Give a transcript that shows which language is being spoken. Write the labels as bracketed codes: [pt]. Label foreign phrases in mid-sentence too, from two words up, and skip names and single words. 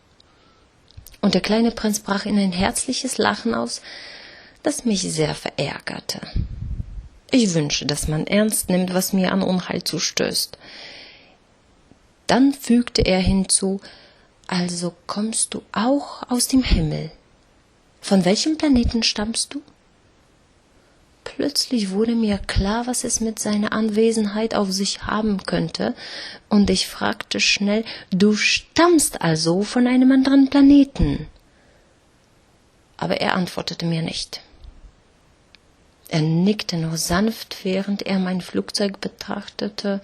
[de] Und der kleine Prinz brach in ein herzliches Lachen aus, das mich sehr verärgerte. Ich wünsche, dass man ernst nimmt, was mir an Unheil zustößt. Dann fügte er hinzu, also kommst du auch aus dem Himmel. Von welchem Planeten stammst du? Plötzlich wurde mir klar, was es mit seiner Anwesenheit auf sich haben könnte, und ich fragte schnell, du stammst also von einem anderen Planeten? Aber er antwortete mir nicht. Er nickte nur sanft, während er mein Flugzeug betrachtete.